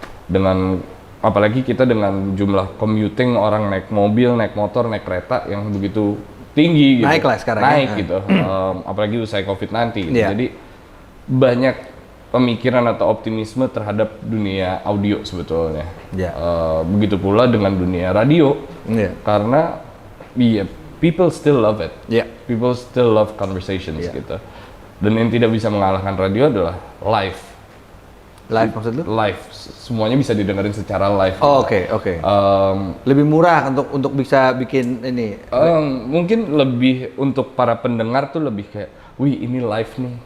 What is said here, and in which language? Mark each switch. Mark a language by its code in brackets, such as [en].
[id] Dengan apalagi kita dengan jumlah commuting, orang naik mobil, naik motor, naik kereta yang begitu tinggi gitu. Naik lah sekarang gitu. Apalagi usai COVID-19 gitu. Jadi banyak pemikiran atau optimisme terhadap dunia audio sebetulnya. Begitu pula dengan dunia radio. Karena [en] people still love it. People still love conversations gitu. [id] Dan yang tidak bisa mengalahkan radio adalah live. Live maksud lu? Live. Semuanya bisa didengerin secara live. Oke. Lebih murah untuk bisa bikin ini. Mungkin lebih untuk para pendengar tuh lebih kayak, wih ini live nih.